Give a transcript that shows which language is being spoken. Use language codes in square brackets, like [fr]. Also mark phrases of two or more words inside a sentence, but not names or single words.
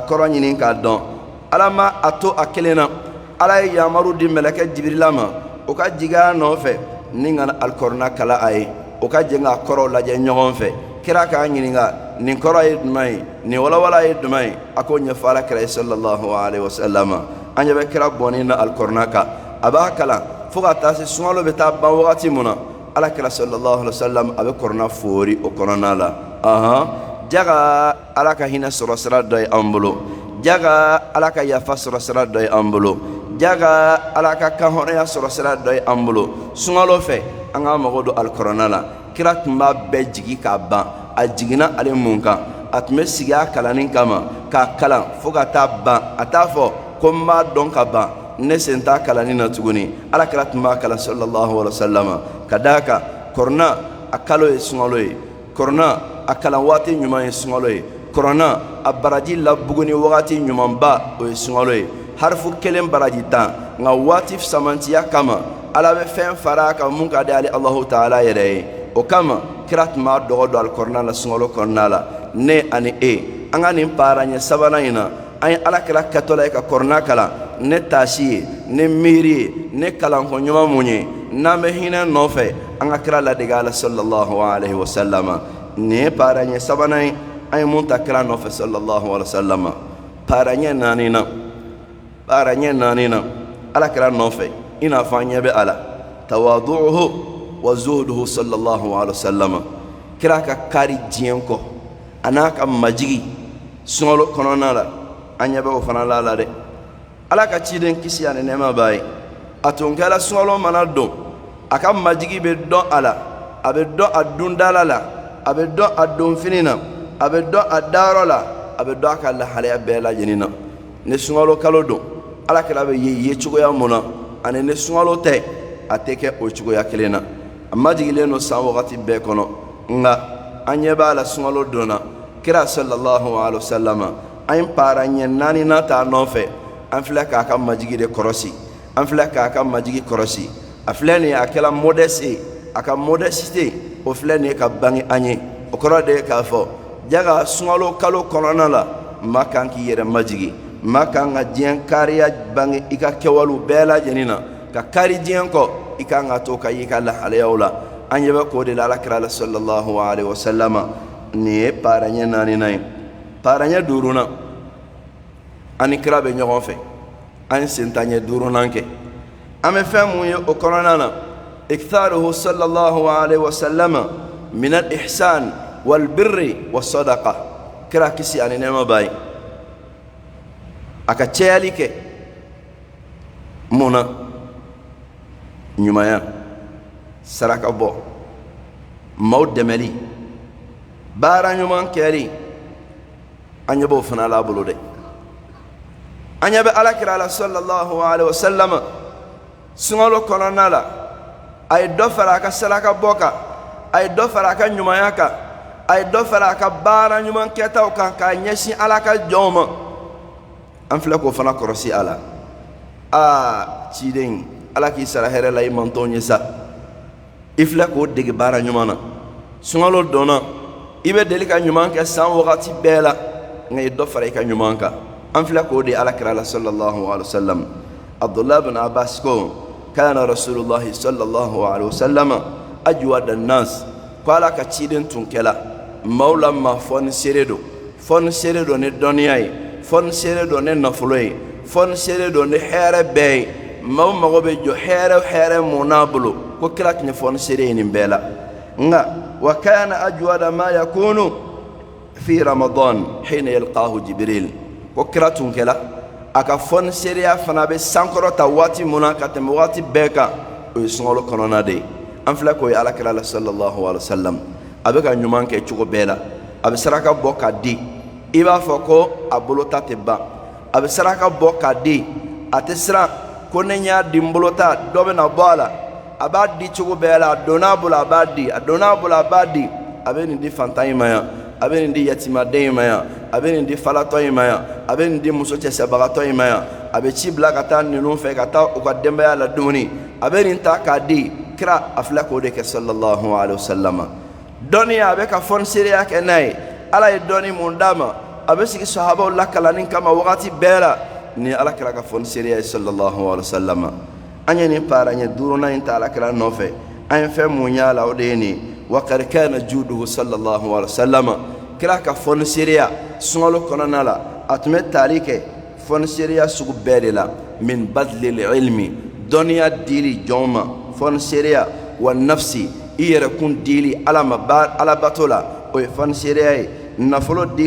[bm] kɔrɔ ɲini k'a dɔn ala ma a to a kelen na ala ye yamaru di mɛlɛkɛ jibirila ma o ka jigin a nɔfɛ ni ka alikuranɛ kalan a ye o ka jɛ k'a kɔrɔw lajɛ ɲɔgɔn fɛ kira k'a ɲininka nin kɔrɔ ye jumɛn ye nin walawala ye jumɛn ye a k'o ɲɛfɔ ala kira ye [ar] صلى الله عليه وسلم [bm] an ɲɛ bɛ kira bɔnnen na alikuranɛ kan a b'a kalan fo ka taa se sunkalo bɛ taa ban wagati mun na ala kira [ar] صلى الله عليه وسلم [bm] a bɛ kuranɛ foori o kɔnɔna la jaga ala ka hinɛ sɔrɔ sira dɔ ye an bolo jaga ala ka yafa sɔrɔ sira dɔ ye an bolo jaga ala ka kan hɔrɔnya sɔrɔ sira dɔ ye an bolo sunkalo fɛ an ka mago don alikuranɛ la kira tun b'a bɛɛ jigi k'a ban a jiginna ale mun kan a tun bɛ sigi a kalanni kama k'a kalan fo ka taa ban a t'a fɔ ko n b'a dɔn ka ban ne sen t'a kalanni na tuguni ala kira tun b'a kalan [ar] صلى الله عليه وسلم [bm] ka d'a kan kuranɛ a kalo ye sunkalo ye kuranɛ a kalan waati ɲuman ye sunkalo ye kuranɛ a baraji labuguni wagati ɲumanba o ye sunkalo ye harifu kelen baraji 10 nka waati samantiya kama ala bɛ fɛn fara a kan mun ka di ale alahu taala yɛrɛ ye o kama kira tun b'a dɔgɔ don alikuranɛ la sunkalo kɔnɔna la ne ani e an ka nin paaraɲɛ sabanan in na an ye ala kira kɛtɔla ye ka kuranɛ kalan ne taasi ye ne miiri ye ne kalanko ɲuman mun ye n'an bɛ hinɛ nɔfɛ an ka kira ladege ala [ar] صلى الله عليه وسلم [bm] nin ye paaraɲɛ sabanan ye an ye mun ta kira nɔfɛ [ar] صلى الله عليه وسلم [bm] paaraɲɛ naani na ala kira nɔfɛ i n'a fɔ an ɲɛ bɛ a la [ar] تواضعه وزهده صلى الله عليه وسلم [bm] kira ka kari diɲɛ kɔ a n'a ka majigi suŋalo kɔnɔna la an ɲɛ bɛ o fana la dɛ ala ka ciden kisi ani nɛɛma b'a ye a tun kɛra suŋalo mana don a ka majigi bɛ dɔn a la a bɛ dɔn a dundala la a bɛ dɔn a donfini na a bɛ dɔn a dayɔrɔ la a bɛ dɔn a ka lahalaya bɛɛ lajɛlen na ni suŋalo kalo don alakira bɛ ye cogoya mun na ani ni suŋalo tɛ a tɛ kɛ o cogoya kelen na a majigilen don san wagati bɛɛ kɔnɔ nka an ɲɛ b'a la suŋalo donna kira [ar] صلى الله عليه وسلم [bm] an ye paara ɲɛ naani na ta nɔfɛ an filɛ k'a ka majigi de kɔrɔsi an filɛ k'a ka majigi kɔrɔsi a filɛ nin ye a kɛla modeste a ka modeste o filɛ nin ye ka bange an ye o kɔrɔ de ye k'a fɔ jaga suŋalo kalo kɔnɔna la maa kan k'i yɛrɛ majigi maa kan ka diɲɛ kariya bange i ka kɛwalew bɛɛ lajɛlen na ka kari diɲɛ kɔ i kan ka to ka y'i ka lahalayaw la an ɲɛ bɛ k'o de la alakira la [ar] صلى الله عليه وسلم [bm] nin ye paara ɲɛ naaninan ye paara ɲɛ duurunan an ni kira bɛ ɲɔgɔn fɛ an ye sentanɲɛ duurunan kɛ an bɛ fɛn mun ye o kɔnɔna na [ar] إكثاره صلى الله عليه وسلم من الإحسان والبر والصدقة [bm] kira kisi ani nɛɛma b'a ye a ka cɛyali kɛ mun na ɲumanya saraka bɔ maaw dɛmɛli baara ɲuman kɛli an ɲɛ b'o fana la bolo dɛ an ɲɛ bɛ alakira la [ar] صلى الله عليه وسلم [bm] suŋalo kɔnɔna la a ye dɔ fara a ka saraka bɔ kan a ye dɔ fara a ka ɲumanya kan a ye dɔ fara a ka baara ɲuman kɛtaw kan k'a ɲɛsin ala ka jɔnw ma an filɛ k'o fana kɔrɔsi a la ciden ala k'i sara hɛrɛ la i man t'o ɲɛ sa i filɛ k'o dege baara ɲuman na suŋalo donna i bɛ deli ka ɲuman kɛ san wagati bɛɛ la nka i dɔ fara i ka ɲuman kan an filɛ k'o de alakira la [ar] صلى الله عليه وسلم [bm] abdullah bin abbas ko [ar] كان رسول الله صلى الله عليه وسلم أجود الناس [bm] ko ala ka ciden tun kɛla maaw la ma fɔni seere don ni dɔnniya ye fɔni seere don ni nafolo ye fɔni seere don ni hɛrɛ bɛɛ ye maaw mago bɛ jɔ hɛrɛ mun n'a bolo ko kira tun ye fɔni seere ye nin bɛɛ la nka [ar] وكان أجود ما يكون في رمضان حين يلقاه جبريل [bm] ko kira tun kɛla a ka fɔni seereya fana bɛ sankɔrɔta waati mun na ka tɛmɛ waati bɛɛ kan o ye suŋalo kɔnɔna de ye an filɛ k'o ye alakira la [ar] صلى الله عليه وسلم [bm] a bɛ ka ɲuman kɛ cogo bɛɛ la a bɛ saraka bɔ k'a di i b'a fɔ ko a bolo ta tɛ ban a bɛ saraka bɔ k'a di a tɛ siran ko ne y'a di n bolo ta dɔ bɛ na bɔ a la a b'a di cogo bɛɛ la a donn'a bolo a b'a di a donn'a bolo a b'a di a bɛ nin di fantan in ma yan a bɛ nin di yatimaden in ma yan a bɛ nin di falatɔ in ma yan a bɛ nin di muso cɛsɛbagatɔ in ma yan a bɛ ci bila ka taa ninnu fɛ ka taa u ka denbaya la dumuni a bɛ nin ta k'a di kira a filɛ k'o de kɛ [ar] صلى الله عليه وسلم [bm] dɔnniya a bɛ ka fɔni seereya kɛ n'a ye ala ye dɔnni mun d'a ma a bɛ sigi sahabaw lakalanni kama wagati bɛɛ la ni ala kɛra ka fɔni seereya ye [ar] صلى الله عليه وسلم [bm] an ye nin paara ɲɛ duurunan in ta ala kɛra nɔfɛ an ye fɛn mun y'a la o de ye nin [ar] وقد كان جوده صلى الله عليه وسلم [bm] kira ka fɔni seereya suŋalo kɔnɔna la a tun bɛ taali kɛ fɔni seereya sugu bɛɛ de la [ar] من بذل العلم [bm] dɔnniya dili jɔn ma fɔni seereya [ar] والنفس [bm] i yɛrɛkun dili ala ma ala bato la o ye fɔni seereya ye nafolo dili